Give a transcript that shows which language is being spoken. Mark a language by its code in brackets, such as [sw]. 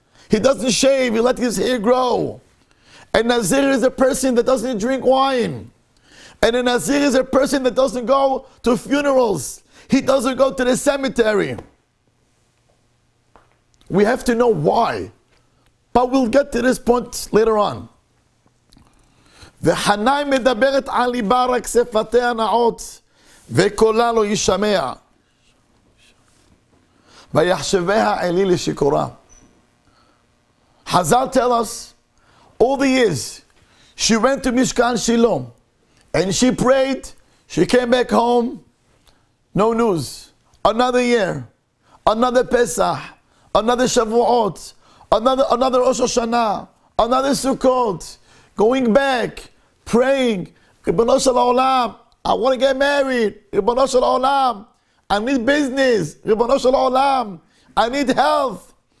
[en] He doesn't shave, he lets his hair grow. And Nazir is a person that doesn't drink wine. And a Nazir is a person that doesn't go to funerals. He doesn't go to the cemetery. We have to know why. But we'll get to this point later on. [he] וחנה מדברת על ליבה רק שפתיה נאות וקולה לא ישמע ויחשביה אלי לשיכורה. [en] Hazal tell us, all the years she went to Mishkan Shiloh and she prayed, she came back home, no news. Another year, another Pesach, another Shavuot, another Rosh Hashanah, another Sukkot, going back, praying, Ribono shel olam, I want to get married, Ribono shel olam, I need business, Ribono shel olam, I need health.